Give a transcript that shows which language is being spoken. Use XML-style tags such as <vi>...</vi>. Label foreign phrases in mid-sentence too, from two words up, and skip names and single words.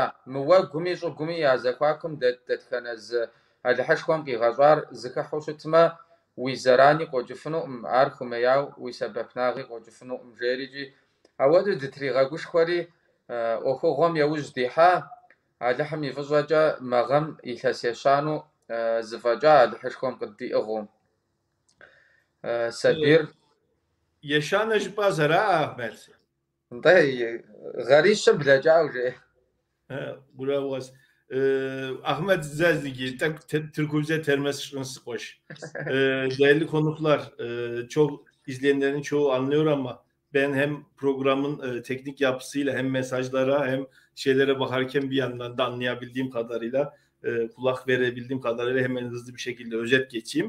<kbd>Мы уэгуми щӏыгуми я зэхуакум дэтхэнэ зы алыхьышхуэм къигъэщӏар зыхыхьу щытмэ, уи зэрани къокӏыфынуӏым, ар хумеяу уи сэбэпнагъи къокӏыфынуӏым жери, ауэду дытригъэгушхуэри ӏуэхугъуэм яужь дихьа, алыхьым и фӏыщӏэкӏэ мэгъэм илъэс ещану зыфӏэкӏа алыхьышхуэм къыдиӏыгъыу. Сабир ещанэ жыпӏа зэра Ахмед. Гъэрищэ блэкӏауэ жеӏэ. Bravo.</kbd> <tr>Ahmet Zezgi, Türküze termes sıkmış. Değerli konuklar, çok izleyenlerin çoğu anlıyor ama ben hem programın teknik yapısıyla hem mesajlara hem şeylere bakarken bir yandan da anlayabildiğim kadarıyla, kulak verebildiğim kadarıyla hemen hızlı bir şekilde özet geçeyim.</tr>